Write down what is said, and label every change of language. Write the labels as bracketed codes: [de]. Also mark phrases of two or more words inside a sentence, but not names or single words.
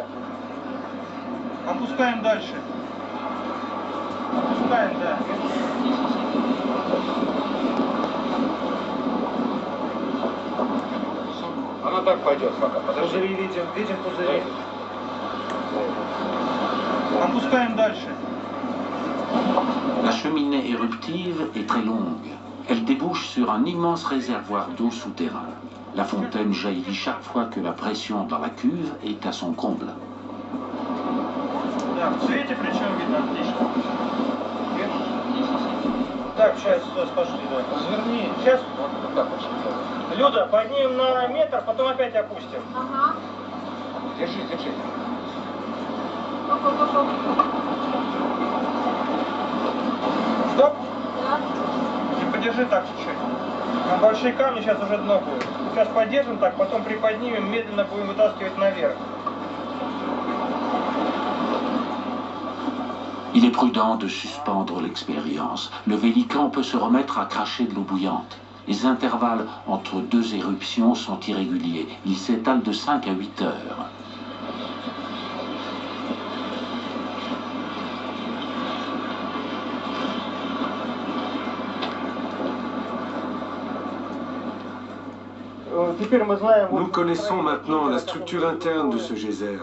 [ru] Опускаем дальше. Опускаем, да. Она так пойдет пока. Подожди. Пузыри видим пузыри. Опускаем дальше. [fr] La cheminée éruptive est très longue. Elle débouche sur un immense réservoir d'eau souterrain. La fontaine jaillit chaque fois que la pression dans la cuve est à son comble. [ru] Да, в цвете причем видно отлично. Так, сейчас пошли, да. Разверни. Сейчас. Вот так пошли. Люда, поднимем на метр, потом опять опустим. Ага. Держи, держи. Пошел. Стоп. Да. И подержи так чуть-чуть. На большие камни сейчас уже дно будет. Сейчас поддержим так, потом приподнимем, медленно будем вытаскивать наверх. [fr] Il est prudent de suspendre l'expérience. Le Vélican peut se remettre à cracher de l'eau bouillante. Les intervalles entre deux éruptions sont irréguliers. Ils s'étalent de 5 à 8 heures. Nous connaissons maintenant la structure interne de ce geyser.